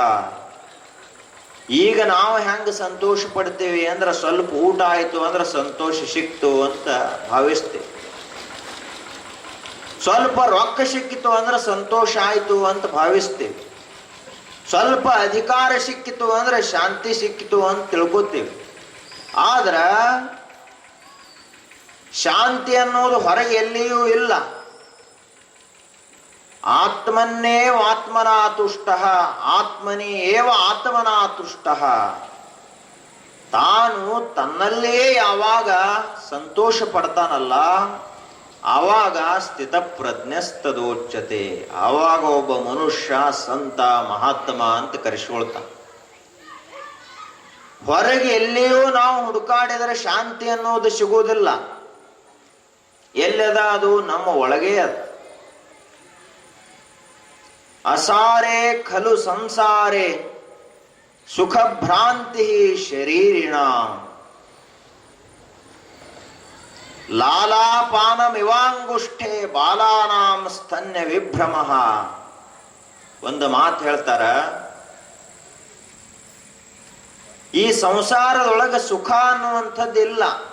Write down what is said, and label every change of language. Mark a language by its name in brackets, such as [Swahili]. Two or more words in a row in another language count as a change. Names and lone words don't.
[Kannada] ಈಗ ನಾವು ಹೆಂಗ ಸಂತೋಷ ಪಡ್ತೀವಿ ಅಂದ್ರೆ, ಸ್ವಲ್ಪ ಊಟ ಆಯ್ತು ಅಂದ್ರೆ ಸಂತೋಷ ಸಿಕ್ತು ಅಂತ ಭಾವಿಸ್ತೀವಿ, ಸ್ವಲ್ಪ ರೊಕ್ಕ ಸಿಕ್ಕಿತು ಅಂದ್ರೆ ಸಂತೋಷ ಆಯ್ತು ಅಂತ ಭಾವಿಸ್ತೇವೆ, ಸ್ವಲ್ಪ ಅಧಿಕಾರ ಸಿಕ್ಕಿತು ಅಂದ್ರೆ ಶಾಂತಿ ಸಿಕ್ಕಿತು ಅಂತ ತಿಳ್ಕೊತೀವಿ. ಆದ್ರ ಶಾಂತಿ ಅನ್ನೋದು ಹೊರಗೆ ಎಲ್ಲಿಯೂ ಇಲ್ಲ. [Sanskrit] ಆತ್ಮನ್ನೇ ಆತ್ಮನ ತುಷ್ಟ, ಆತ್ಮನಿ ಏವ ಆತ್ಮನ ತುಷ್ಟ. [Kannada] ತಾನು ತನ್ನಲ್ಲೇ ಯಾವಾಗ ಸಂತೋಷ ಪಡ್ತಾನಲ್ಲ, ಆವಾಗ [Sanskrit] ಸ್ಥಿತ ಪ್ರಜ್ಞಸ್ತದೋಚ್ಯತೆ. [Kannada] ಆವಾಗ ಒಬ್ಬ ಮನುಷ್ಯ ಸಂತ ಮಹಾತ್ಮ ಅಂತ ಕರೆಸ್ಕೊಳ್ತಾನ. ಹೊರಗೆ ಎಲ್ಲಿಯೂ ನಾವು ಹುಡುಕಾಡಿದರೆ ಶಾಂತಿ ಅನ್ನೋದು ಸಿಗುವುದಿಲ್ಲ. ಎಲ್ಲದ ಅದು ನಮ್ಮ ಒಳಗೆ ಅದ. [Sanskrit] ಅಸಾರೇ ಖಲು ಸಂಸಾರೇ ಸುಖ ಭ್ರಾಂತಿ ಶರೀರಿಣ ಲಾಲಾಪಾನಮಿವಾಂಗುಷ್ಠೆ ಬಾಲಾನಾಂ ಸ್ತನ್ಯ ವಿಭ್ರಮ. [Kannada] ಒಂದು ಮಾತು ಹೇಳ್ತಾರ, ಈ ಸಂಸಾರದೊಳಗೆ ಸುಖ ಅನ್ನುವಂಥದ್ದಿಲ್ಲ.